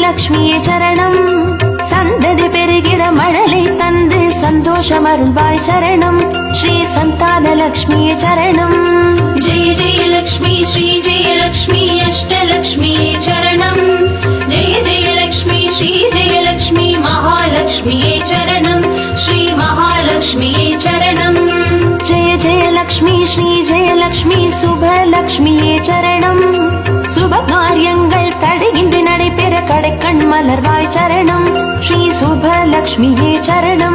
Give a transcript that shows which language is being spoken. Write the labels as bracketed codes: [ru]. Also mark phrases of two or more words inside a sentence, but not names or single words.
[ta] லக்ஷ்மியே சரணம் சந்ததி பெருகிட மழலை தந்து சந்தோஷமருள்வாய் சரணம் ஸ்ரீ சந்தான லக்ஷ்மியே சரணம் [sa] जय जय लक्ष्मी श्री जय लक्ष्मी अष्टलक्ष्मी चरणं जय जय लक्ष्मी श्री जय लक्ष्मी महालक्ष्मी चरणं श्री महालक्ष्मी चरणं जय जय लक्ष्मी श्री जय लक्ष्मी शुभ लक्ष्मी चरणं शुभ कार्यங்கள் [ta] தடையின்றி நடைபெற கடைக்கண் மலர்வாய் சரணம் [sa] ஸ்ரீ शुभ लक्ष्मी चरणं